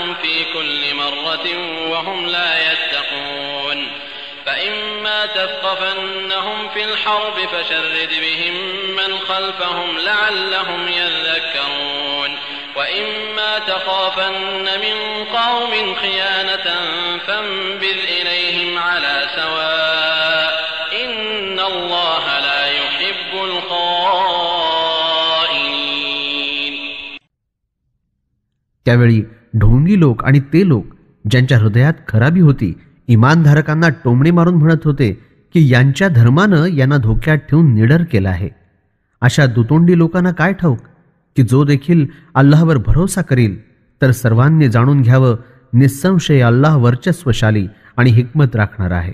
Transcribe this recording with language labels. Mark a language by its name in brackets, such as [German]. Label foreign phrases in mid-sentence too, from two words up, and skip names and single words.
[Arabic] في كل مرة وهم لا يتقون فإما تثقفنهم في الحرب فشرد بهم من خلفهم لعلهم يذكرون وإما تخافن من قوم خيانة فانبذ إليهم على سواء إن الله لا يحب الخائنين. [Marathi] त्यावेळी ढोंगी लोक आणि ते लोक ज्यांच्या हृदयात खराबी होती इमानधारकांना टोमणे मारून म्हणत होते की यांच्या धर्मानं यांना धोक्यात ठेवून निडर केला आहे. अशा दुतोंडी लोकांना काय ठाऊक की जो देखील अल्लाहवर भरोसा करील तर सर्वांनी जाणून घ्यावं निस्संशय अल्लाह वर्चस्वशाली आणि हिकमत राखणार आहे.